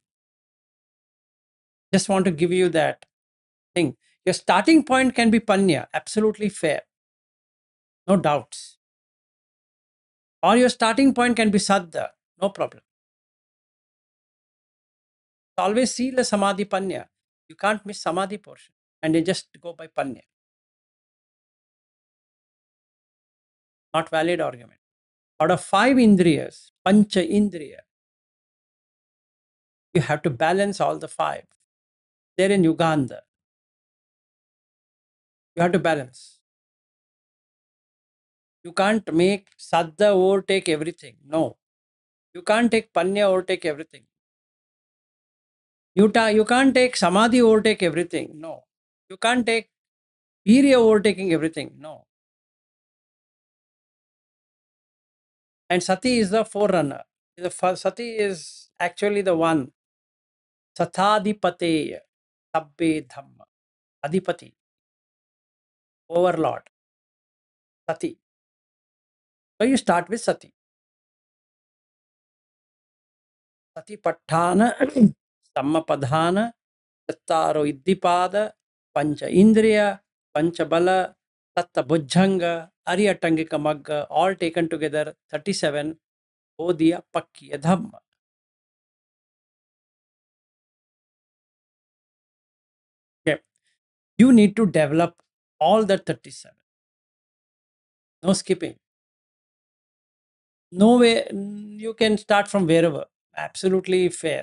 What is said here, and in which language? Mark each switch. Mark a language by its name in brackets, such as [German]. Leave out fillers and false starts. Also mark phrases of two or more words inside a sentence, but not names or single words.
[English] Just want to give you that thing. Your starting point can be panya, absolutely fair. No doubts. Or your starting point can be saddha, no problem. [Pali] Always sila samadhi panya. [English] You can't miss samadhi portion and you just go by panya. Not valid argument. Out of 5 indriyas, [Pali] pancha indriya, [English] you have to balance all the 5. They're in Uganda. You have to balance. You can't make saddha overtake everything. No. You can't take panya overtake everything. You can't take samadhi overtake everything. No. You can't take virya overtaking everything. No. And sati is the forerunner. Sati is actually the one. [Pali] Sathadipateya. Sabbe dhamma. Adipati. Overlord. [English] Sati. So you start with sati. [Pali] Sati patthana, sammapadhana, chattaro iddipada, pancha indriya, pancha bala, tatta bujjanga, ariyatangika magga, [English] all taken together, 37, [Pali] odiya pakkiya dhamma. [English] Okay. You need to develop all the 37. No skipping. No way, you can start from wherever. Absolutely fair.